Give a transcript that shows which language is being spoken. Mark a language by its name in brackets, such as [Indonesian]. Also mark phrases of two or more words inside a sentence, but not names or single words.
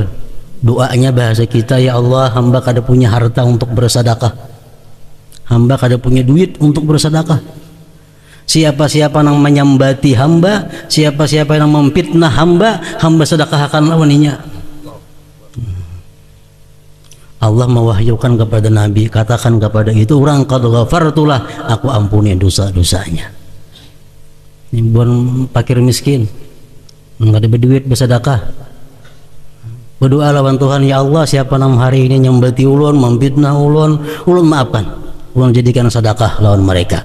[Indonesian] Doanya bahasa kita, ya Allah, hamba kada punya harta untuk bersedekah, hamba kada punya duit untuk bersedekah. Siapa-siapa yang menyambati hamba, siapa-siapa yang memfitnah hamba, hamba sedekahkan lawaninya. Allah mewahyukan kepada Nabi, katakan kepada itu orang, [Arabic] قد غفرت له, [Indonesian] aku ampuni dosa-dosanya. Ini bukan fakir miskin, enggak ada duit bersedekah. [Banjar] Berdoa lawan Tuhan, ya Allah, siapa nam hari ini nyambati ulun, memfitnah ulun, ulun maafkan, ulun jadikan sedekah lawan mereka.